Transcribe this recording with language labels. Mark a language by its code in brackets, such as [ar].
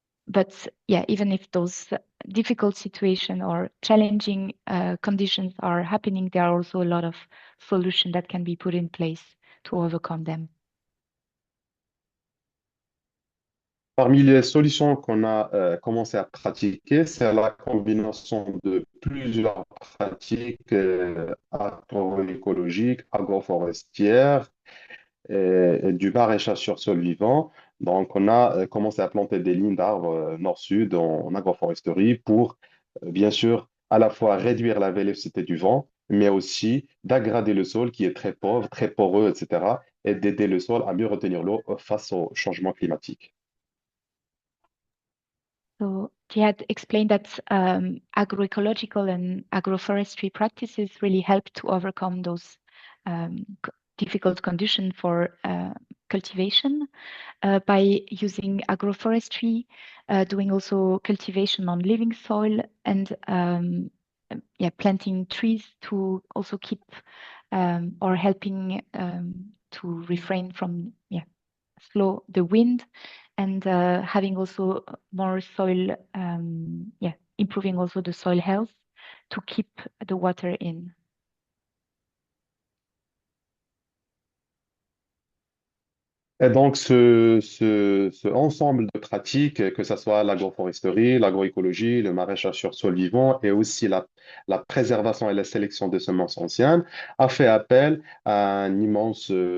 [en] But yeah, even if those difficult situation or challenging conditions are happening, there are also a lot of solutions that can be put in place to overcome them. [fr] Parmi les solutions qu'on a commencé à pratiquer, c'est la combinaison de plusieurs pratiques agroécologiques, agroforestières et du maraîchage sur sol vivant. Donc, on a commencé à planter des lignes d'arbres nord-sud en agroforesterie pour, bien sûr, à la fois réduire la vélocité du vent, mais aussi d'aggrader le sol qui est très pauvre, très poreux, etc., et d'aider le sol à mieux retenir l'eau face au changement climatique. [en] So Jihad explained that agroecological and agroforestry practices really help to overcome those difficult conditions for cultivation by using agroforestry, doing also cultivation on living soil, and planting trees to also keep or helping to refrain from slow the wind, and having also more soil, improving also the soil health to keep the water in. [fr] Et donc, ce ensemble de pratiques, que ce soit l'agroforesterie, l'agroécologie, le maraîchage sur sol vivant et aussi la préservation et la sélection de semences anciennes, a fait appel à un immense